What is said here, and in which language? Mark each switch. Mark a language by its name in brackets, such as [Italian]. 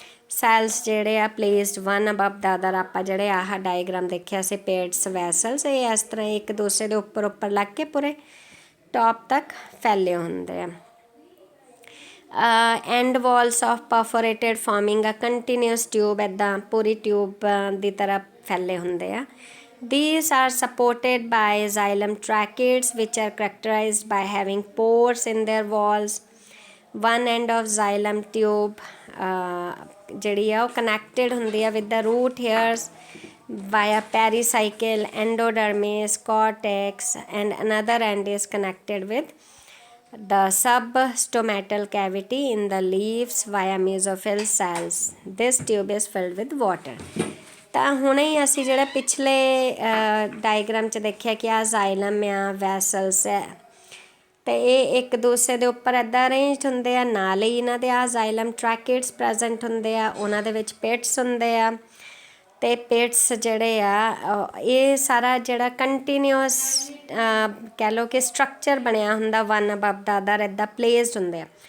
[Punjabi] Cells ਜਿਹੜੇ ਆ [English] placed one above the other, [Punjabi] ਆਪਾਂ ਜਿਹੜੇ ਆਹ ਡਾਇਗਰਾਮ ਦੇਖਿਆ ਸੀ ਪੇਡਸ ਵੈਸਲਸ, ਇਹ ਇਸ ਤਰ੍ਹਾਂ ਇੱਕ ਦੂਸਰੇ ਦੇ ਉੱਪਰ ਲੱਗ ਕੇ ਪੂਰੇ ਟੋਪ ਤੱਕ ਫੈਲੇ ਹੁੰਦੇ ਆ। [English] and walls of perforated forming ਆ continuous tube, [Punjabi] ਇੱਦਾਂ ਪੂਰੀ ਟਿਊਬ ਦੀ ਤਰ੍ਹਾਂ ਫੈਲੇ ਹੁੰਦੇ ਆ। [English] These are supported by xylem tracheids which are characterized by having pores in their walls. One end of xylem tube [Punjabi] ਜਿਹੜੀ ਆ ਉਹ ਕਨੈਕਟਡ ਹੁੰਦੀ ਆ [English] with the root hairs via pericycle, endodermis, cortex, and another end is connected with the substomatal cavity in the leaves via mesophyll cells. This tube is filled with water. [Punjabi] ਤਾਂ ਹੁਣੇ ਹੀ ਅਸੀਂ ਜਿਹੜਾ ਪਿਛਲੇ ਡਾਇਗਰਾਮ 'ਚ ਦੇਖਿਆ ਕਿ ਆਹ ਜ਼ਾਈਲਮ ਆ, ਵੈਸਲਸ ਹੈ, ਅਤੇ ਇਹ ਇੱਕ ਦੂਸਰੇ ਦੇ ਉੱਪਰ ਇੱਦਾਂ ਅਰੇਂਜਡ ਹੁੰਦੇ ਆ। ਨਾਲ ਹੀ ਇਹਨਾਂ ਦੇ ਆਹ ਜ਼ਾਈਲਮ ਟਰੈਕਿਡਸ ਪ੍ਰੈਜ਼ੈਂਟ ਹੁੰਦੇ ਆ, ਉਹਨਾਂ ਦੇ ਵਿੱਚ ਪਿਟਸ ਹੁੰਦੇ ਆ, ਅਤੇ ਪਿਟਸ ਜਿਹੜੇ ਆ ਇਹ ਸਾਰਾ ਜਿਹੜਾ ਕੰਟੀਨਿਊਸ ਕਹਿ ਲਓ ਕਿ ਸਟਰਕਚਰ ਬਣਿਆ ਹੁੰਦਾ [English] one above the other, [Punjabi] ਇੱਦਾਂ ਪਲੇਸਡ ਹੁੰਦੇ ਆ।